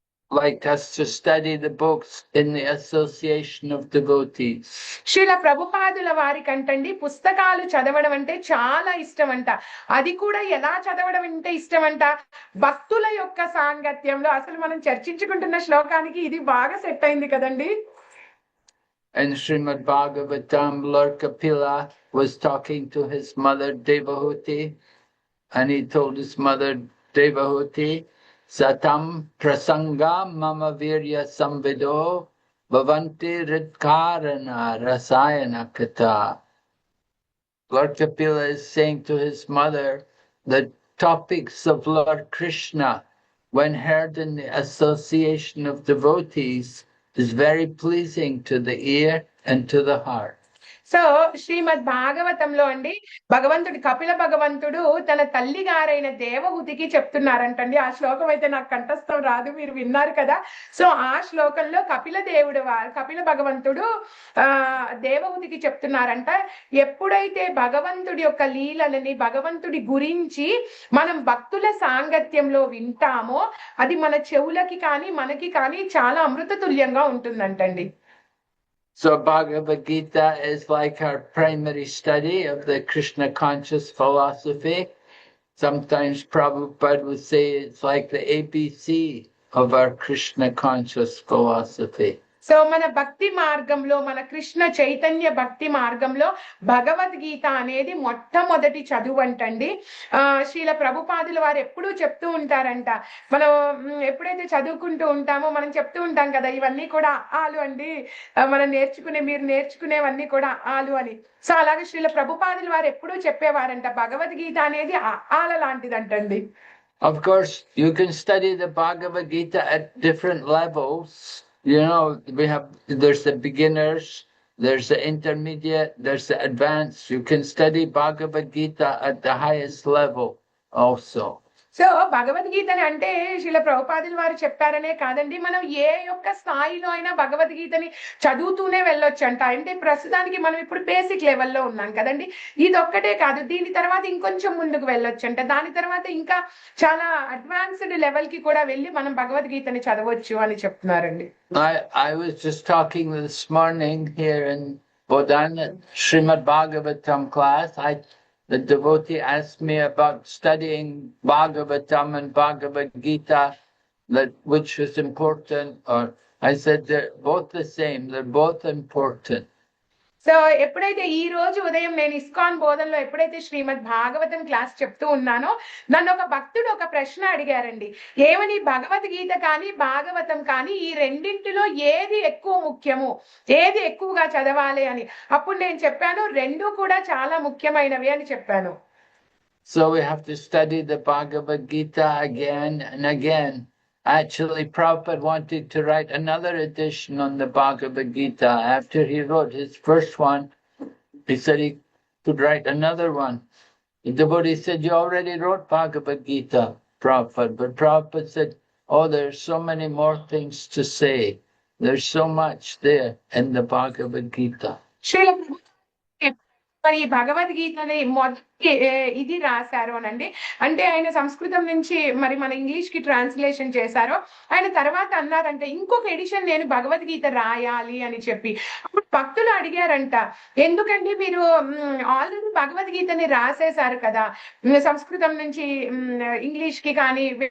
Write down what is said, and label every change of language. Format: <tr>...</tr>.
<en>Like us to study the books in the association of devotees.</en> <te>Srila ప్రభుపాదుల వారి కంటండి పుస్తకాలు చదవడం అంటే చాలా ఇష్టం అంట. అది కూడా ఎలా చదవడం అంటే ఇష్టం అంట, భక్తుల యొక్క సాంగత్యంలో. అసలు మనం చర్చించుకుంటున్న శ్లోకానికి ఇది బాగా సెట్ అయింది కదండి.</te> <en>And Srimad Bhagavatam, Lord Kapila was talking to his mother Devahuti, and he told his mother Devahuti,</en> <sa>Satam prasanga mama virya samvido bhavanti ridkarana rasayana kata.</sa> <en>Lord Kapila is saying to his mother, the topics of Lord Krishna, when heard in the association of devotees, is very pleasing to the ear and to the heart.</en> <te>So శ్రీమద్ భాగవతంలో అండి భగవంతుడు కపిల భగవంతుడు తన తల్లి గారైన దేవహూతికి చెప్తున్నారంటండి. ఆ శ్లోకం అయితే నాకు కంఠస్థం రాదు, మీరు విన్నారు కదా. సో ఆ శ్లోకంలో కపిల భగవంతుడు దేవహూతికి చెప్తున్నారంట, ఎప్పుడైతే భగవంతుడి యొక్క లీలలని భగవంతుడి గురించి మనం భక్తుల సాంగత్యంలో వింటామో అది మన చెవులకి కానీ మనకి కానీ చాలా అమృత తుల్యంగా ఉంటుందంటండి.</te> <en>So Bhagavad Gita is like our primary study of the Krishna conscious philosophy. Sometimes Prabhupada would say it's like the ABC of our Krishna conscious philosophy.</en> <te>So మన భక్తి మార్గంలో, మన కృష్ణ చైతన్య భక్తి మార్గంలో భగవద్గీత అనేది మొట్టమొదటి చదువు అంటండి. శ్రీల ప్రభుపాదుల వారు ఎప్పుడూ చెప్తూ ఉంటారంట, మనం ఎప్పుడైతే చదువుకుంటూ ఉంటామో మనం చెప్తూ ఉంటాం కదా, ఇవన్నీ కూడా ఆలు అండి, మనం మీరు నేర్చుకునేవన్నీ కూడా ఆలు అని. సో అలాగే శ్రీల ప్రభుపాదుల వారు ఎప్పుడూ చెప్పేవారంట, భగవద్గీత అనేది ఆల లాంటిదంటండి.</te> <en>Of course, you can study the Bhagavad Gita at different levels. You know, there's the beginners, there's the intermediate, there's the advanced. You can study Bhagavad Gita at the highest level also.</en> <te>So భగవద్గీతని అంటే శ్రీల ప్రభుపాదుల వారు చెప్పారనే కాదండి, మనం ఏ యొక్క స్థాయిలో అయినా భగవద్గీతని చదువుతూనే వెళ్ళొచ్చు అంట. అంటే ప్రస్తుతానికి మనం ఇప్పుడు బేసిక్ లెవెల్లో ఉన్నాం కదండి, ఇది ఒక్కటే కాదు, దీని తర్వాత ఇంకొంచెం ముందుకు వెళ్ళొచ్చు అంట, దాని తర్వాత ఇంకా చాలా అడ్వాన్స్డ్ లెవెల్ కి కూడా వెళ్ళి మనం భగవద్గీతని చదవచ్చు అని చెప్తున్నారండి.</te> <en>I was just talking this morning here in Bodhana Srimad Bhagavatam class. The devotee asked me about studying Bhagavatam and Bhagavad Gita, which is important. Or I said they're both the same. They're both important.</en> <te>So ఎప్పుడైతే ఈ రోజు ఉదయం నేను ISKCON బోధనలో ఎప్పుడైతే శ్రీమద్ Bhagavatam class చెప్తూ ఉన్నానో, నన్ను ఒక భక్తుడు ఒక ప్రశ్న అడిగారండి, ఏమని భగవద్గీత కానీ భాగవతం కానీ ఈ రెండింటిలో ఏది ఎక్కువ ముఖ్యము, ఏది ఎక్కువగా చదవాలి అని. అప్పుడు నేను చెప్పాను, రెండు కూడా చాలా ముఖ్యమైనవి అని చెప్పాను.</te> <en>So we have to study the Bhagavad Gita again and again. Actually, Prabhupada wanted to write another edition on the Bhagavad Gita. After he wrote his first one, he said he could write another one. The devotee said, you already wrote Bhagavad Gita, Prabhupada. But Prabhupada said, oh, there's so many more things to say. There's so much there in the Bhagavad Gita.</en> <te>మరి భగవద్గీతని మొదటి ఇది రాశారు అనండి, అంటే ఆయన సంస్కృతం నుంచి మరి మన ఇంగ్లీష్ కి ట్రాన్స్లేషన్ చేశారో, ఆయన తర్వాత అన్నారంటే ఇంకొక ఎడిషన్ నేను భగవద్గీత రాయాలి అని చెప్పి. అప్పుడు భక్తులు అడిగారంట, ఎందుకండి మీరు ఆల్రెడీ భగవద్గీతని రాసేశారు కదా, సంస్కృతం నుంచి ఇంగ్లీష్ కి కానీ.</te>